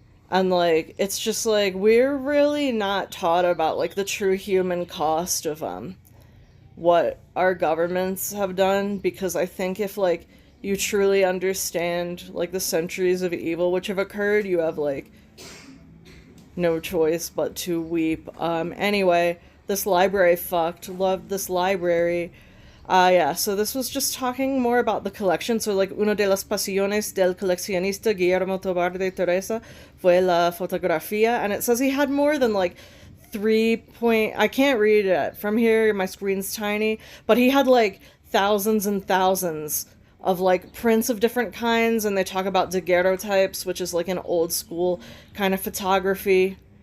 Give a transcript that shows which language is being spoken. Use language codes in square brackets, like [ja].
[en] And like, it's just like, we're really not taught about like the true human cost of what our governments have done, because I think if like you truly understand like the centuries of evil which have occurred, you have like no choice but to weep. Anyway, this library fucked. Loved this library. Yeah, so this was just talking more about the collection. So, like, [es] uno de las pasiones del coleccionista Guillermo Tobar de Teresa fue la fotografía. [en] And it says he had more than, like, I can't read it from here, my screen's tiny. But he had, like, thousands and thousands of, like, prints of different kinds. And they talk about daguerreotypes, which is, like, an old school kind of photography.